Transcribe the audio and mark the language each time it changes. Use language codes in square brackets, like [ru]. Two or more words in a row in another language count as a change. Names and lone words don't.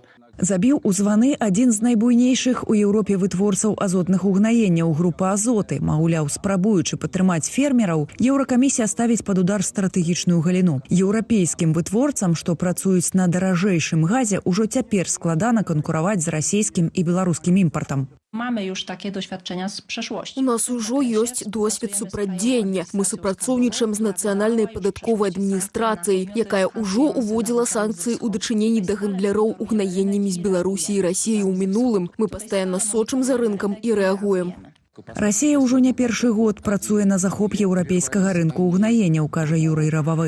[be] Забіў у званы адзін з найбуйнейшых у Еўропе вытворцаў азотных угнаенняў група Азоты. Маўляў, спрабуючы падтрымаць фермераў, Еўракамісія ставіць пад удар стратэгічную галіну. Еўрапейскім вытворцам, што працуюць на даражэйшым газе, ужо цяпер складана канкураваць з расійскім і беларускім імпартам. [pl] Mamy już takie doświadczenia z przeszłości. [be] У нас ужо ёсць досвед супрацьдзеяння. Мы супрацоўнічаем з нацыянальнай падатковай адміністрацыяй, якая ўжо уводзіла санкцыі ў дачыненні да гандляроў угнаеннямі з Беларусі і Расіі ў мінулым. Мы пастаянна сочым за рынкам і рэагуем. Расія ўжо не першы год працуе на захоп еўрапейскага рынку угнаенняў, кажа Юрый Рававы.